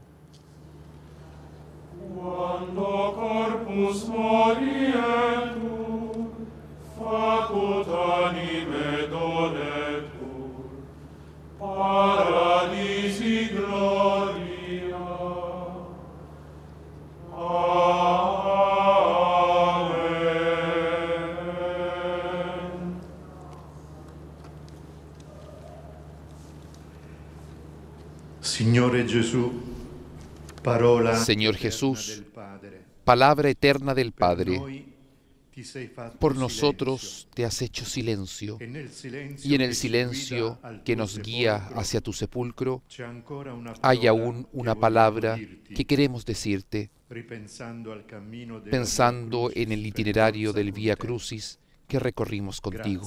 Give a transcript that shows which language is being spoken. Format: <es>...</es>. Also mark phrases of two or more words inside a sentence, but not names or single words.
<la>Quando corpus morietur, facut anime donetur, paradisi gloria. Amen.</la> <it>Signore Gesù, parola</it> <es>Señor Jesús, palabra eterna del Padre, por nosotros te has hecho silencio, y en el silencio que nos guía hacia tu sepulcro, hay aún una palabra que queremos decirte, pensando en el itinerario del Vía Crucis que recorrimos contigo.</es>